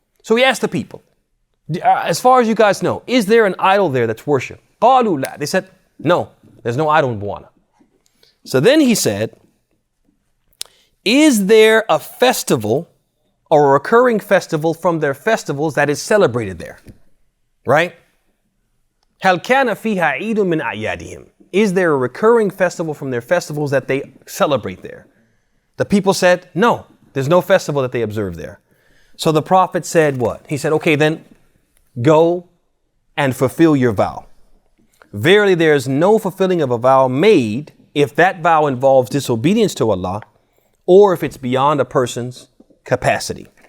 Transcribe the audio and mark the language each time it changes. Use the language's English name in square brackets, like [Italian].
[English] So he asked the people, as far as you guys know, is there an idol there that's worshipped? [Arabic] قالوا لا. [English] They said, no, there's no idol in Buwana. So then he said, is there a festival or a recurring festival from their festivals that is celebrated there? Right? [Arabic] هل كان فيها عيد من أعيادهم? [English] Is there a recurring festival from their festivals that they celebrate there? The people said, no, there's no festival that they observe there. So the Prophet said what? He said, okay, then go and fulfill your vow. Verily, there is no fulfilling of a vow made if that vow involves disobedience to Allah or if it's beyond a person's capacity.